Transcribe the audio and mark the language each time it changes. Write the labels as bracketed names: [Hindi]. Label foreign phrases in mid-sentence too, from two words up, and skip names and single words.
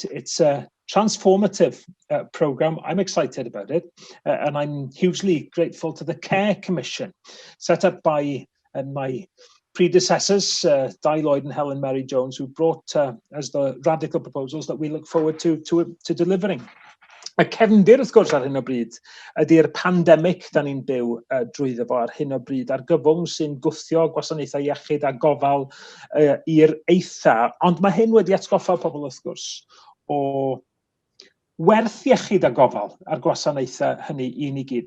[English] It's a transformative programme. I'm excited about it, and I'm hugely grateful to the Care Commission, set up by my predecessors, Di Lloyd and Helen Mary Jones, who brought us the radical proposals that we look forward to delivering. [Welsh] Y cefndir wrth gwrs ar hyn o bryd ydy'r pandemig da ni'n byw drwyddo fo ar hyn o bryd, a'r gyfwng sy'n gwthio gwasanaethau iechyd a gofal i'r eitha, ond mae hyn wedi atgoffa pobl wrth gwrs o werth iechyd a gofal a'r gwasanaethau hynny I ni gyd.